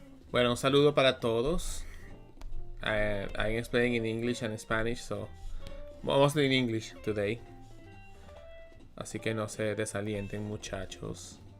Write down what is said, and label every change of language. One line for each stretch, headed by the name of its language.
Spanish: Bueno, un saludo para todos.
English: I'm explaining in English and Spanish, so mostly in English today.
Spanish: Así que no se desalienten, muchachos.